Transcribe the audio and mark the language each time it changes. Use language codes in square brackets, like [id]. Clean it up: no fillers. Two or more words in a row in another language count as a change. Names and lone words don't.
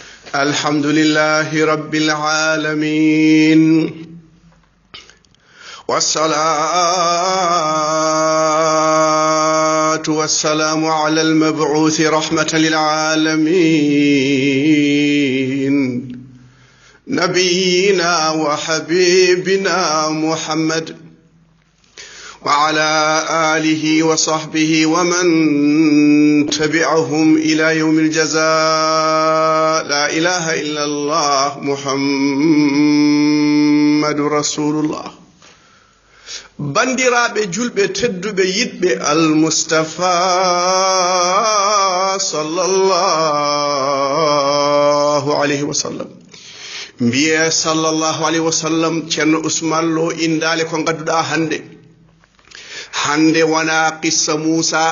[ar] الحمد لله رب العالمين والصلاة والسلام على المبعوث رحمة للعالمين نبينا وحبيبنا محمد وعلى آله وصحبه ومن تبعهم إلى يوم الجزاء. لا إله إلا الله محمد رسول الله. [ff] bandiraɓe julɓe tedduɓe yiɗɓe almustafa [ar] صلى الله عليه وسلم. [ff] mbiye [ar] صلى الله عليه وسلم [ff] ceerno Ousmane Lo indale ko gadduɗa hande wana qissa Moussa.